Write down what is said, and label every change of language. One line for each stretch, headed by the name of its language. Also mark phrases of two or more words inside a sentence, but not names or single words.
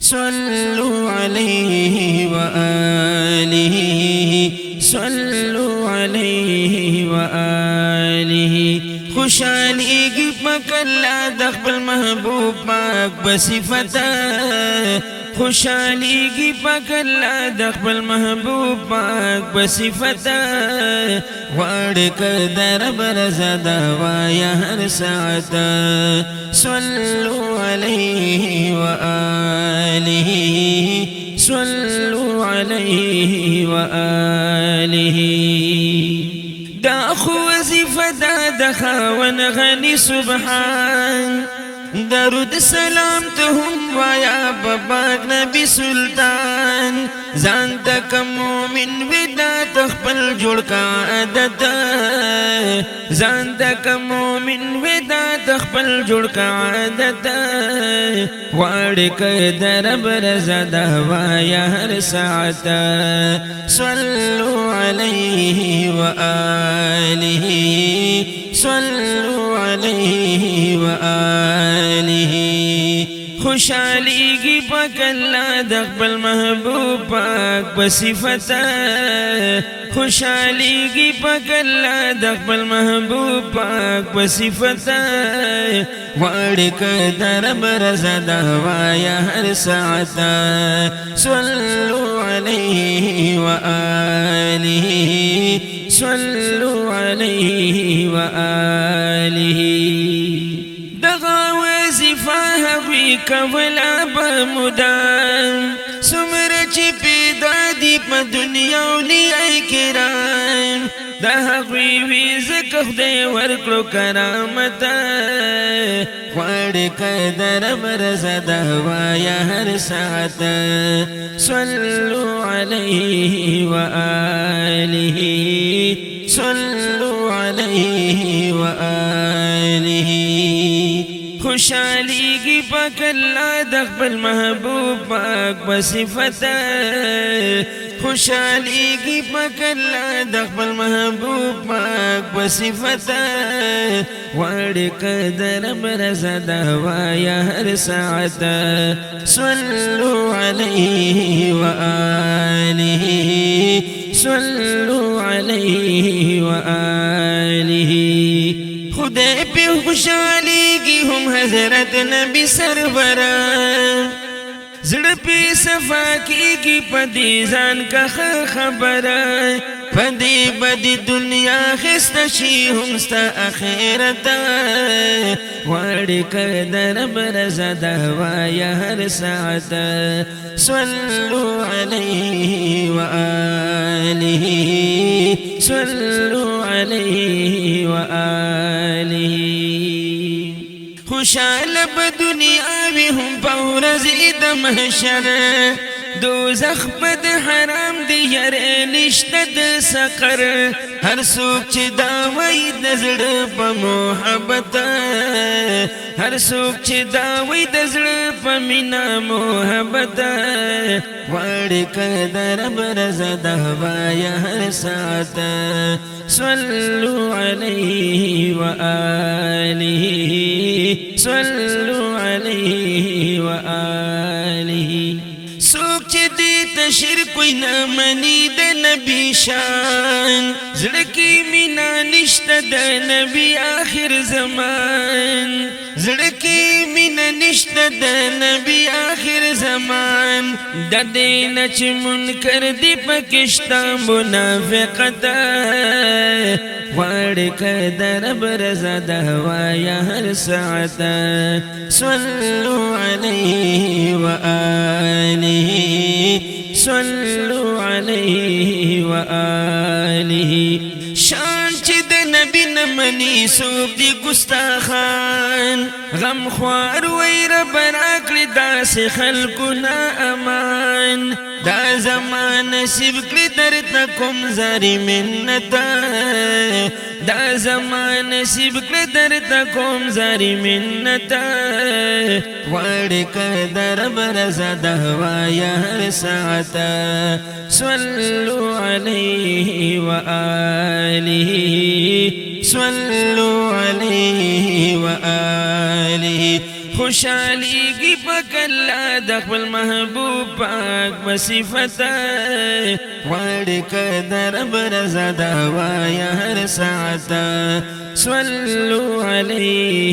Arabic: صلوا عليه وآله صلوا عليه وآله
Pashto: خوشاليږي پاک الله د خپل محبوب پاک بصفته خوشاليږي پاک الله د خپل محبوب پاک بصفته وړ کړه رب رضا دا وایا هر ساعت
Arabic: صلوا عليه وآله صلوا عليه وآله
Pashto: دا خو وظیفه دا خاون غنی سبحان درود سلام ته هم وایا باباک نبی سلطان ځان تک مومن ودا تخپل جوړ کا عادت ځان تک مومن ودا تخپل جوړ کا عادت واړ ک درب رضا دا وایا هر ساعت
Arabic: صلوا عليه وآله صلوا عليه وآله
Pashto: خوشاليږي پاک الله د خپل محبوب پاک بصفته خوشاليږي پاک الله د خپل محبوب پاک بصفته وړ ک رب رضا دا وایا هر ساعت صلوا
Arabic: عليه وآله صلوا عليه وآله
Pashto: دغه وظیفه هغوی کوله به مدام څومره چې پیدا دي په دنیا اولیاء کرام د هغوی وي ځکه خدای ورکړو کرامت غواړې که د رب رضا دا وایا هر ساعت
Arabic: صلوا عليه وآله صلوا عليه وآله
Pashto: خوشاليږي پاک الله د خپل محبوب پاک بصفته خوشاليږي پاک الله د خپل محبوب پاک بصفته وړ ک د رب رضا دا وایا هر ساعت
Arabic: صلوا عليه وآله صلوا عليه وآله
Pashto: خدای په خوشاليږي هم حضرت نبی سرور زړه په صفا کېږي په دې ځان کا خبره په دې بدې دنیا خسته شي هم ستا اخرت غواړې که د رب رضا دا وایا هر ساعت
Arabic: صلوا عليه وآله صلوا عليه وآله
Pashto: خوشاله په دنیا وي هم په ورځې د محشر دوزخ په د حرام دی یارې نشته د سقر هر څوک چې دا وایي د زړه په محبت هر څوک چې دا وایي د زړه په مینه محبت غواړې که د رب رضا دا وایا هر ساعت
Arabic: صلوا عليه وآله صلوا عليه وآله
Pashto: سوک چې دې ته شرک وي نه مني د نبي شان زړه کې مینه نشته د نبي آخر زمان زړه کې مینه نشته د نبي آخر زمان د دې نه چې منکر دي پکې شته منافقت غواړې که د رب رضا دا وایا هر ساعت
Arabic: صلوا عليه وآله صلوا عليه وآله
Pashto: شان چې د نبی نه مني څوک دي ګستاخان غم خوار وی رب راکړي داسې خلکو نه امان دا زمان نصیب کړي درته کوم زاري منت دا زمان نصیب کړي درته کوم زاري منت غواړې که د رب رضا دا وایا هر ساعت
Arabic: صلوا عليه وآله صلوا عليه وآله
Pashto: خوشاليږي پکلا د خپل محبوب پاک وصفته غواړي که د رب رضا دا وایه هر ساعته
Arabic: صلوا علیه